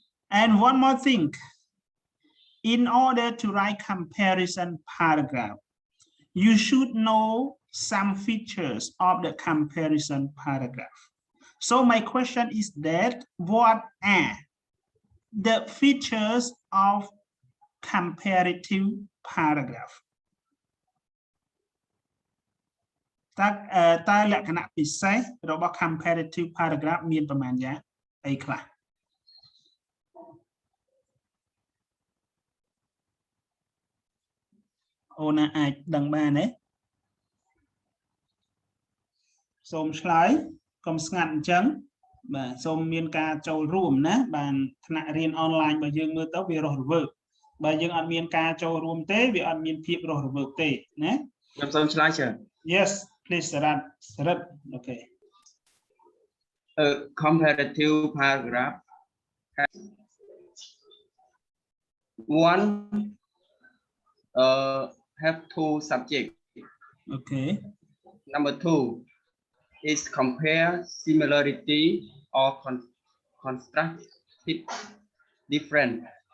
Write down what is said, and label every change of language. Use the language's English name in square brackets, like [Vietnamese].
[English] And one more thing. In order to write comparison paragraph, you should know some features of the comparison paragraph. So my question is that what are the features of comparative paragraph? [Khmer] តែលក្ខណៈពិសេសរបស់ comparative paragraph មានប្រមាណយ៉ាងអីខ្លះអូនអាចដឹងបានទេ សូមឆ្លើយកុំស្ងាត់អញ្ចឹងបាទសូមមានការចូលរួមណាបានថ្នាក់រៀនអនឡាញរបស់យើងមើលទៅវារស់រវើកបើយើងអត់មានការចូលរួមទេវាអត់មានភាពរស់រវើកទេណាខ្ញុំសូមឆ្លើយចា [English] Yes please Sarat okay A comparative paragraph has one have two subjects. Okay. Number two is compare similarity or contrasted different.